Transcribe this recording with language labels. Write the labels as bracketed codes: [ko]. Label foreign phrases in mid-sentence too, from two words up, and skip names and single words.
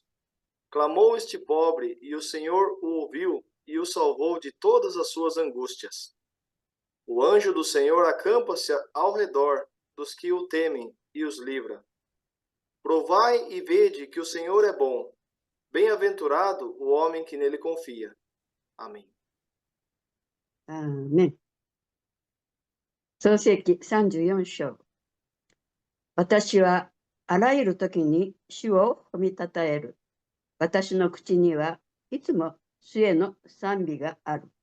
[pt] Clamou este pobre, e o Senhor o ouviu e o salvou de todas as suas angústias. O anjo do Senhor acampa-se ao redor dos que o temem e os livra. Provai e vede que o Senhor é bom. Bem-aventurado o homem que nele confia. Amém. [ja] アーメン。創世記34章。私はあらゆる時に主を褒めたたえる。私の口にはいつも主への賛美がある。